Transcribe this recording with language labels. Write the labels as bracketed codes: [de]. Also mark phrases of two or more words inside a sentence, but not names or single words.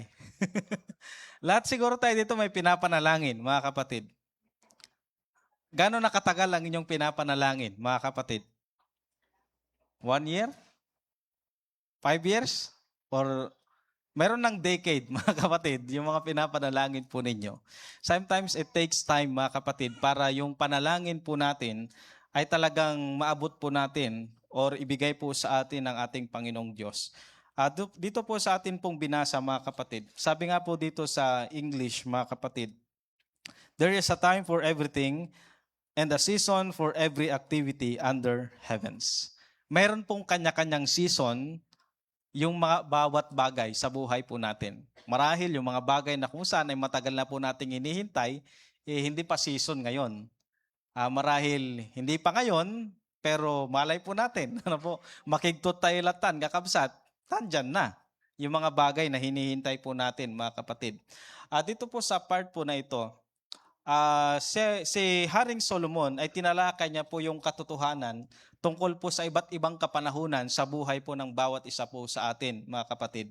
[tl] Lahat siguro tayo dito may pinapanalangin, mga kapatid. Gano'n nakatagal ang inyong pinapanalangin, mga kapatid? [en] 1 year? 5 years? [tl] Or meron ng decade, mga kapatid, yung mga pinapanalangin po ninyo. [en] Sometimes it takes time, [tl] mga kapatid, para yung panalangin po natin ay talagang maabot po natin or ibigay po sa atin ng ating Panginoong Diyos. Dito po sa atin pong binasa, mga kapatid, sabi nga po dito sa English, mga kapatid, [en] there is a time for everything and a season for every activity under heavens. [tl] Mayroon pong kanya-kanyang season yung mga bawat bagay sa buhay po natin. Marahil yung mga bagay na kung saan ay matagal na po nating hinihintay, hindi pa season ngayon. Marahil hindi pa ngayon, pero malay po natin, [ilo] makigtot tayo latan, kakabsat, [tl] tandyan na yung mga bagay na hinihintay po natin, mga kapatid. Dito po sa part po na ito, si Haring Solomon ay tinalakay niya po yung katotohanan tungkol po sa iba't ibang kapanahunan sa buhay po ng bawat isa po sa atin, mga kapatid.